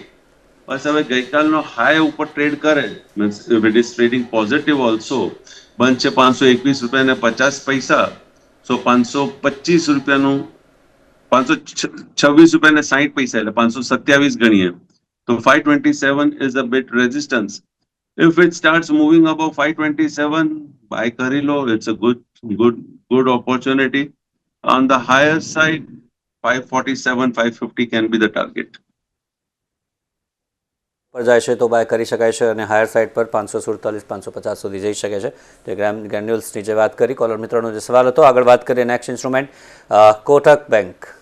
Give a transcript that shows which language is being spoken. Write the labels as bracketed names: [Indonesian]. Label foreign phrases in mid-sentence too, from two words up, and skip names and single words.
[Gujarati] બસ હવે ગઈકાલનો હાઈ ઉપર ટ્રેડ કરે, [English] means if it is trading positive also, [Gujarati] બંધ છે 521.50 રૂપિયા. સો 525 રૂપિયાનું, 526.60 રૂપિયા, એટલે 527 ગણીએ તો 527 [English] is a bit resistance. If it starts moving above 527, buy [Gujarati] કરી લો. [English] It's a good opportunity. On the higher side, 547, 550 can be the target. [Gujarati] પર જાય છે તો બાય કરી શકાય છે, અને [English] higher side [Gujarati] પર 547, 550 સુધી જઈ શકે છે. તો ગ્રેન્યુલ્સની જે વાત કરી કોલર મિત્રનો જે સવાલ હતો. આગળ વાત કરીએ [English] next instrument [Gujarati] કોટક બેંક.